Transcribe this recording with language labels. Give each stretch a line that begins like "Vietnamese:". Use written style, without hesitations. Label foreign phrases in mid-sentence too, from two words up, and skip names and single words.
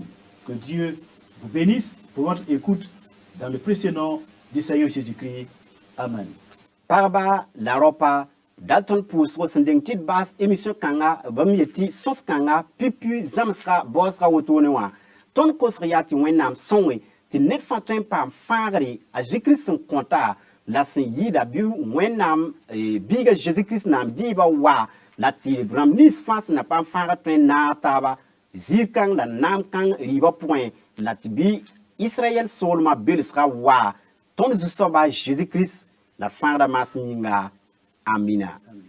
French: Que Dieu vous bénisse pour votre écoute dans le précieux nom du Seigneur Jésus-Christ. Amen. Parba la ropa Dalton Pousse sending tit bas émission kanga bamieti sos kanga pipu zamsra bosra wotonewa ton
Mossi: kosriati wenam sonwe tɩ ned fãa tõe n paam fãagre a Jésus-Christ sẽn kõta la sẽn yɩɩda bɩ Wẽnnaam biiga Jésus-Christ naam dɩɩba wa la tɩ rãmb nins fãa sẽn na paam fãaga tõe n naag taaba zɩɩr-kãng la naam-kãng rɩɩbã pʋgẽ la tɩ bɩ Israyɛl soolmã belsga wa tõnd zu-soaba Jésus-Christ la fãagda maasem yĩnga. Amina.